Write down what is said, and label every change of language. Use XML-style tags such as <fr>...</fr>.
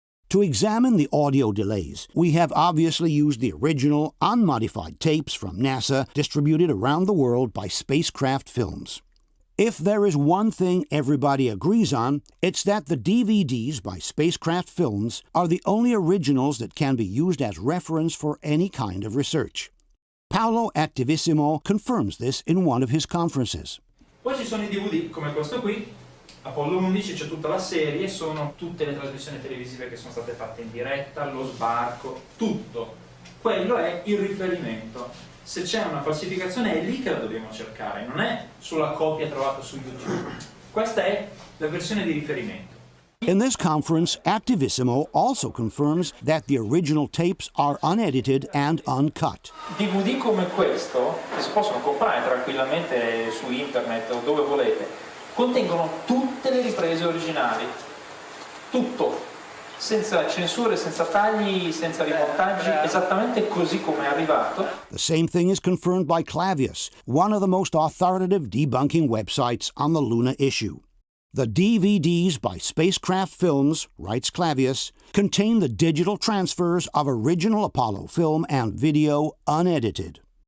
<en>To examine the audio delays, we have obviously used the original, unmodified tapes from NASA distributed around the world by spacecraft films. If there is one thing everybody agrees on, it's that the DVDs by spacecraft films are the only originals that can be used as reference for any kind of research. Paolo Attivissimo confirms this in one of his conferences.</en> <it>Poi ci sono i DVD come questo qui, Apollo 11, c'è tutta la serie, sono tutte le trasmissioni televisive che sono state fatte in diretta, lo sbarco, tutto. Quello è il riferimento. Se c'è una falsificazione è lì che la dobbiamo cercare, non è sulla copia trovata su YouTube. Questa è la versione di riferimento.</it> <en>In this conference, Attivissimo also confirms that the original tapes are unedited and uncut.</en> <it>DVD come questo, che si possono comprare tranquillamente su internet o dove volete, contengono tutte le riprese originali. Tutto. Senza censure, senza tagli, senza rimontaggi, esattamente così come è arrivato.</it> <en>The same thing is confirmed by Clavius, one of the most authoritative debunking websites on the Luna issue. The DVDs by spacecraft films, writes Clavius, contain the digital transfers of original Apollo film and video unedited.</en>